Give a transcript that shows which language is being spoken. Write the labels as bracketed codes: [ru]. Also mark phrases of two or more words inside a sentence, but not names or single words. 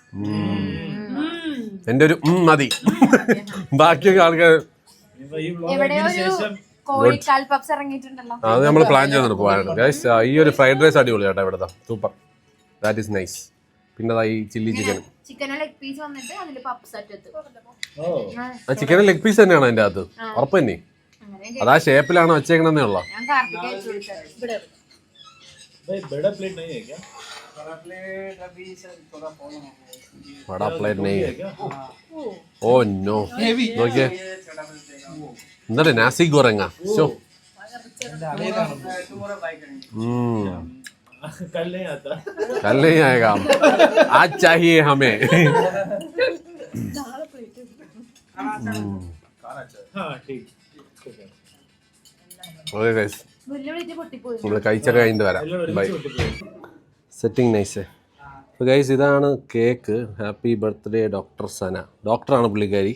[ml] എന്റെ ഒരു മതി ബാക്കിയൊക്കെ ആൾക്കാർ അത് നമ്മൾ പ്ലാൻ ചെയ്യുന്നുണ്ട് പോകാനായിട്ട് ഗൈസ്. ഈ ഒരു [en] fried rice [ml] അടിപൊളി കേട്ടോ ഇവിടുത്തെ സൂപ്പർ, [en] that is nice. [ml] പിന്നെ ഈ ചില്ലി ചിക്കനും [en] chicken leg piece [ml] വന്നിട്ട് അതിൽ പപ്സ് [en] chicken leg piece [ml] തന്നെയാണ് അതിന്റെ അകത്ത് ഉറപ്പ് തന്നെ. അതാ ഷേപ്പിലാണോ വെച്ചേക്കണെന്നേ ഉള്ളു. [hi] बड़ा प्लेट नहीं है. [en] Oh no. [ml] നോക്കിയേ എന്നിട്ട് നാസി ഗോറങ്ങ ശോ [hi] कल नहीं आएगा आज चाहिए हमें. [en] okay guys [ml] നമ്മൾ കഴിച്ചൊക്കെ കഴിഞ്ഞിട്ട് വരാം. ബൈ. [en] setting nice. [ml] അപ്പോൾ ഗൈസ് ഇതാണ് കേക്ക്. [en] happy birthday doctor [ml] സന. ഡോക്ടറാണ് പുള്ളിക്കാരി.